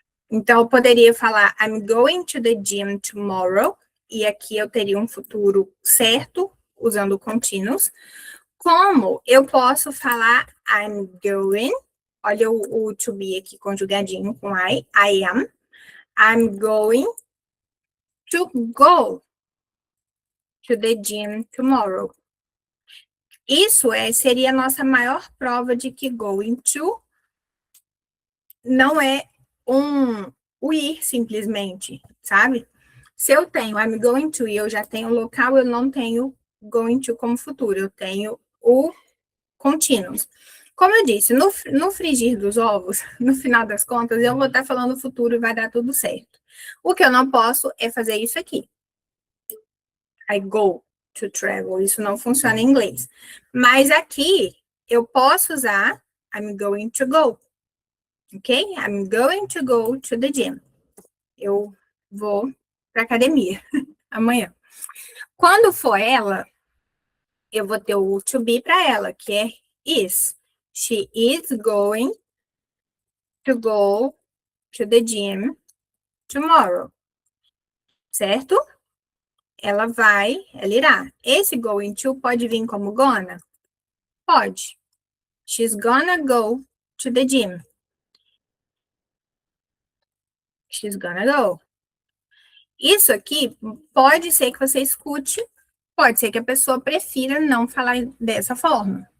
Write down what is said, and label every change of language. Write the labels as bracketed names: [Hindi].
[Portuguese] Então, eu poderia falar [English] I'm going to the gym tomorrow, [Portuguese] e aqui eu teria um futuro certo, usando o continuous. Como eu posso falar [English] I'm going, [Portuguese] olha o to be aqui conjugadinho com I am. [English] I'm going to go to the gym tomorrow. [Portuguese] Isso seria a nossa maior prova de que going to não é o ir simplesmente, sabe? Se eu tenho [English] I'm going to [Portuguese] e eu já tenho o local, eu não tenho going to como futuro, eu tenho o continuous. Como eu disse, no frigir dos ovos, no final das contas, eu vou estar falando futuro e vai dar tudo certo. O que eu não posso é fazer isso aqui. [English] I go to travel. [Portuguese] Isso não funciona em inglês. Mas aqui, eu posso usar [English] I'm going to go. Ok? I'm going to go to the gym. [Portuguese] Eu vou para academia amanhã. Quando for ela, eu vou ter o to be para ela, que é is. [English] She is going to go to the gym tomorrow. [Portuguese] Certo? Ela irá. Esse going to pode vir como gonna? Pode. [English] She's gonna go to the gym. She's gonna go. [Portuguese] Isso aqui pode ser que você escute, pode ser que a pessoa prefira não falar dessa forma.